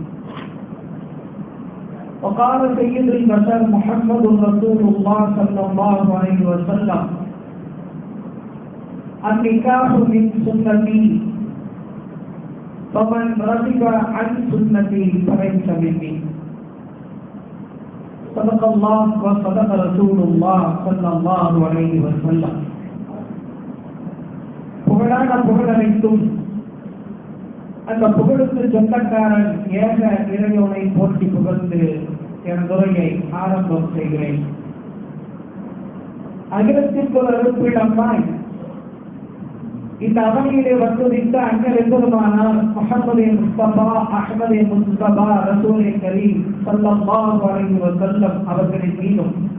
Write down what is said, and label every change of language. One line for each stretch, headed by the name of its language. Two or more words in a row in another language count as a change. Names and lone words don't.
Arabic: وقال سيد البشر محمد رسول الله صلى الله عليه وسلم: النكاح من سنتي فمن رغب عن سنتي فليس مني. صدق الله وصدق رسول الله صلى الله عليه وسلم.
Tamil: புகழான புகழனைத்தும் அந்த புகழுக்கு சொந்தக்காரன் ஏக இறைவனை போற்றி புகழ்ந்து என் துறையை ஆரம்பம் செய்கிறேன். அகிலத்திற்கு ஒரு அருப்பிடமாய் இந்த அவனியிலே வந்துவிட்ட அண்ணல் என்பதுமானால் முஹம்மது முஸ்தபா அஹ்மது முஸ்தபா
Arabic: رسول كريم صلى الله عليه وسلم
Tamil: அவர்களின் மீதும்